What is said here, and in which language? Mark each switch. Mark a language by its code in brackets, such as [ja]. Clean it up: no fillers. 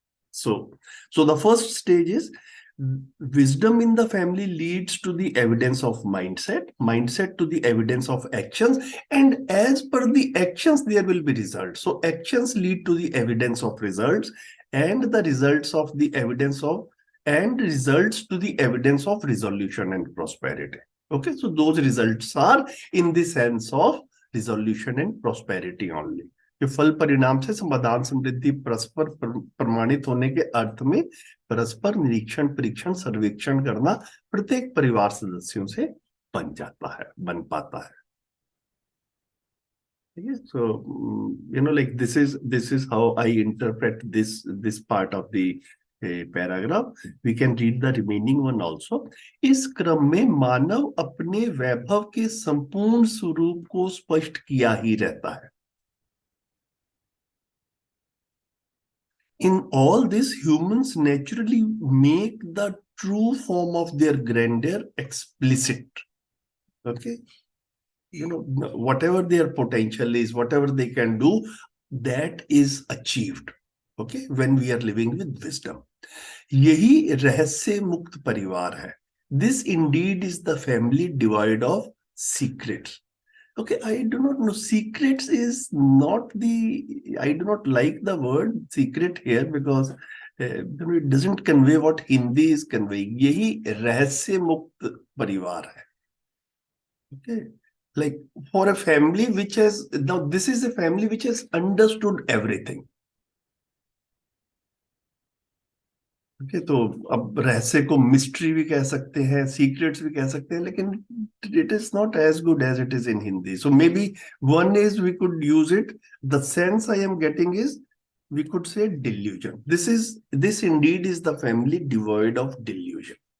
[en] So the first stage is wisdom in the family leads to the evidence of mindset to the evidence of actions, and as per the actions there will be results. So actions lead to the evidence of results, and the results of the evidence of and results to the evidence of resolution and prosperity. Okay, so those results are in the sense of resolution and prosperity only. [hi] कि फल परिणाम से समाधान समृद्धि परस्पर प्रमाणित होने के अर्थ में परस्पर निरीक्षण परीक्षण सर्वेक्षण करना प्रत्येक परिवार सदस्यों से बन पाता है. [en] So like this is how I interpret this part of the paragraph. We can read the remaining one also. [hi] इस क्रम में मानव अपने वैभव के संपूर्ण स्वरूप को स्पष्ट किया ही रहता है. [en] In all this, humans naturally make the true form of their grandeur explicit. Okay, whatever their potential is, whatever they can do, that is achieved. Okay, when we are living with wisdom. [hi] यही रहस्य मुक्त परिवार है. [en] This indeed is the family devoid of secrets. Okay, I do not know. Secrets is not I do not like the word secret here because it doesn't convey what Hindi is conveying. [hi] यही रहस्य मुक्त परिवार है. [en] Okay, like for a family which has, now this is a family which has understood everything. [hi] Okay, तो अब रहस्य को mystery भी कह सकते हैं, सीक्रेट्स भी कह सकते हैं, लेकिन [en] it is not as good as it is in Hindi. So maybe one is we could use it. The sense I am getting is we could say delusion. This indeed is the family devoid of delusion.